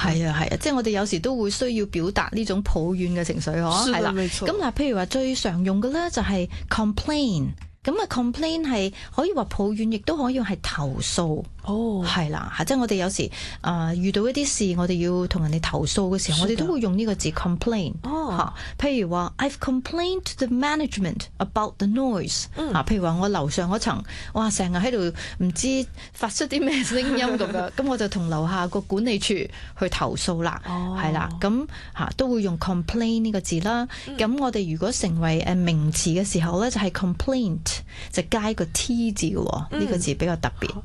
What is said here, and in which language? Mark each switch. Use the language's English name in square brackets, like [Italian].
[Cantonese] 是啊，是啊，即我们有时都会需要表达这种抱怨的情绪，是的，是没错。那譬如说最常用的呢就是 complain， 那 complain 是可以说抱怨，也可以是投诉。是啦，即是我们有时遇到一些事我们要跟人家投诉的时候，我们都会用这个字 complain。 [English] 譬如说 I've complained to the management about the noise。 [Cantonese] 譬如说我楼上那层哇成日在这里不知道发出什么声音这样，我就跟楼下的管理处去投诉啦。是啦，那都会用 complain 这个字啦。那我们如果成为名词的时候呢，就是 complaint， 就加一个 T 字的这个字比较特别。